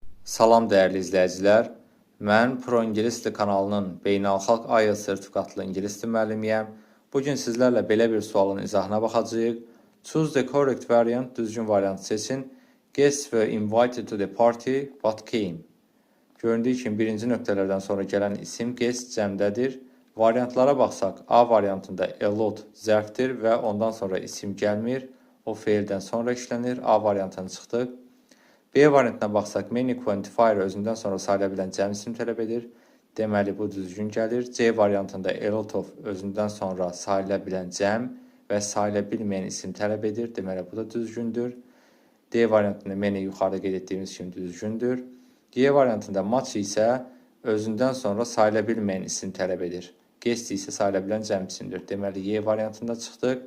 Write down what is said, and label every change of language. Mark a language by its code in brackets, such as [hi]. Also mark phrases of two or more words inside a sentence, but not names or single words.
[az] Salam dəyərli izləyicilər. Mən Pro İngilis Dili kanalının beynəlxalq IELTS sertifikatlı ingilis dili müəllimiyəm. Bugün sizlərlə belə bir sualın izahına baxacağıq. [en] Choose the correct variant, [az] düzgün variantı seçin. [en] Guests were invited to the party but came. [az] Göründüyü kimi birinci nöqtələrdən sonra gələn isim guest cəmdədir. Variantlara baxsaq, A variantında [en] a lot [az] zərfdir və ondan sonra isim gəlmir. O feildən sonra işlənir. A variantına çıxdıq. B variantına baxsaq, [en] many quantifier [az] özündən sonra sayıla bilən cəm isim tələb edir. Deməli, bu düzgün gəlir. C variantında [en] a lot of [az] özündən sonra sayıla bilən cəm və sayıla bilməyən isim tələb edir. Deməli, bu da düzgündür. D variantında many yuxarıda qeyd etdiyimiz kimi düzgündür. G variantında much isə özündən sonra sayıla bilməyən isim tələb edir. Guest isə sayıla bilən cəm isimdir. Deməli, Y variantında çıxdıq.